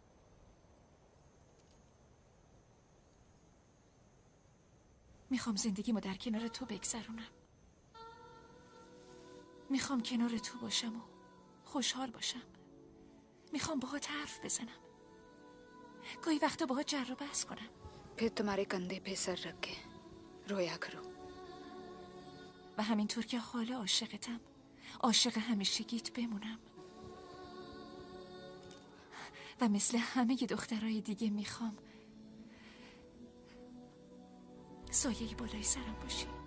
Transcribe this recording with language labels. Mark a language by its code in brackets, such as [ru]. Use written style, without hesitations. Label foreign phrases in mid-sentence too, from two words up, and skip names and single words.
[fa] میخوام زندگیمو در کنار تو بگذرونم. میخوام کنار تو باشم و خوشحال باشم. میخوام باهات حرف بزنم. گاهی وقتا باهات جر و بحث کنم. [hi] फिर तुम्हारे कंधे पे सर रख के रोया करो. [fa] و همینطور که حالا عاشقتم عاشق همیشگیت بمونم. و مثل همه دخترای دیگه میخوام سایه بالای سرم باشی.